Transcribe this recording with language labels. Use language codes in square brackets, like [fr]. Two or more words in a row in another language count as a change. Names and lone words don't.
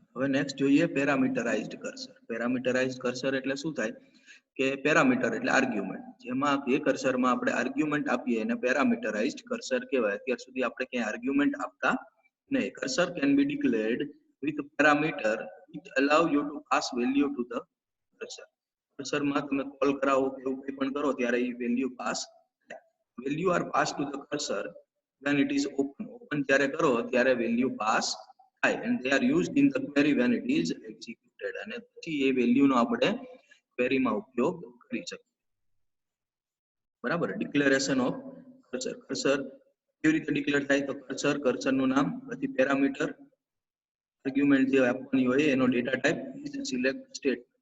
[gu] હવે નેક્સ્ટ જોઈએ [en] parameterized cursor. parameterized cursor [gu] એટલે શું થાય કે પેરામીટર એટલે આર્ગ્યુમેન્ટ, જેમાં એ કર્સરમાં આપણે આર્ગ્યુમેન્ટ આપીએ એને [en] parameterized cursor [gu] કહેવાય. અત્યાર સુધી આપણે ક્યાંય આર્ગ્યુમેન્ટ આપતા નહીં. [en] cursor can be declared with parameter which allow you to pass value to the cursor. [gu] કર્સરમાં તમે કોલ કરાવો કે એવું કંઈ પણ કરો ત્યારે એ વેલ્યુ પાસ થાય. [en] value are pass to the cursor when it is open. [gu] ઓપન જ્યારે કરો ત્યારે વેલ્યુ પાસ થાય, [en] and they are used in the query when it is executed. [gu] અને પછી એ વેલ્યુનો આપણે ક્વેરીમાં ઉપયોગ કરી શકીએ. [en] બરાબર, declaration of cursor. [gu] કર્સર કેવી રીતે ડિક્લેર થાય? તો કર્સર, કર્સરનું નામ, પછી [en] parameter argument [gu] જે આપવાની હોય એનો [en] data type is select state.